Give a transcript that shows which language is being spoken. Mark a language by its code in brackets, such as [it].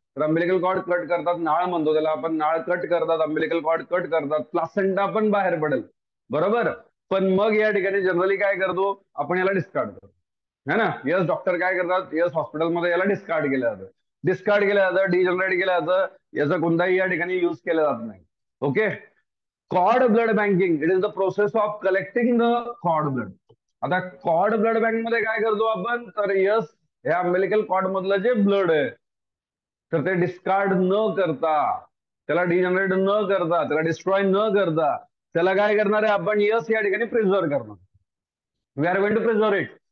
[mr] तर umbilical cord cut करतात, नाळ म्हणतो त्याला आपण, नाळ कट करतात, अम्बिलिकल कॉर्ड कट करतात, प्लासेंटा पण बाहेर पडेल. बरोबर, पण मग या ठिकाणी जनरली काय करतो आपण? याला डिस्कार्ड करतो, है ना. यस, डॉक्टर काय करतात? यस, हॉस्पिटलमध्ये याला डिस्कार्ड केलं जातं. डिस्कार्ड केलं जातं, डिजनरेट केलं जातं, याचा कोणताही या ठिकाणी युज केला जात नाही. Okay. [en] Cord blood banking, it is the process of collecting the cord blood. [mr] आता कॉर्ड ब्लड बँक मध्ये काय करतो आपण? तर यस, या अम्बिलिकल कॉर्ड मधलं जे ब्लड आहे तर ते डिस्कार्ड न करता, त्याला डिजनरेट न करता, त्याला डिस्ट्रॉय न करता, त्याला काय करणार आहे आपण? यस, या ठिकाणी प्रिझर्व करणार. [en] We are going to preserve it.